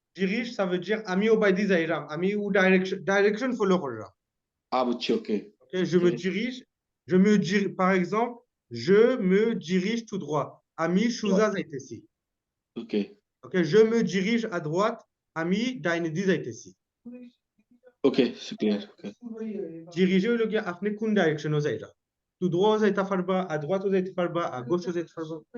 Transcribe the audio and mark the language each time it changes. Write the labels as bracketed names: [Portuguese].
[French] dirige ça veut dire [Bangla] আমি ও বাইদি যাইরাম আমি ও direction follow কররাম বুঝছি ওকে [French] okay je me dirige par exemple je me dirige tout droit [Bangla] আমি সোজা যাইতেছি [English] okay [French] okay je me dirige à droite [Bangla] আমি ডাইনে দি যাইতেছি [English] okay clear okay [Bangla] diriger হলো কি আপনি কোন ডাইরেকশনে যাইরা [French] tout droit [Bangla] যাইতা পারবা [French] à droite [Bangla] যাইতে পারবা [French] à gauche [Bangla] যাইতে পারবা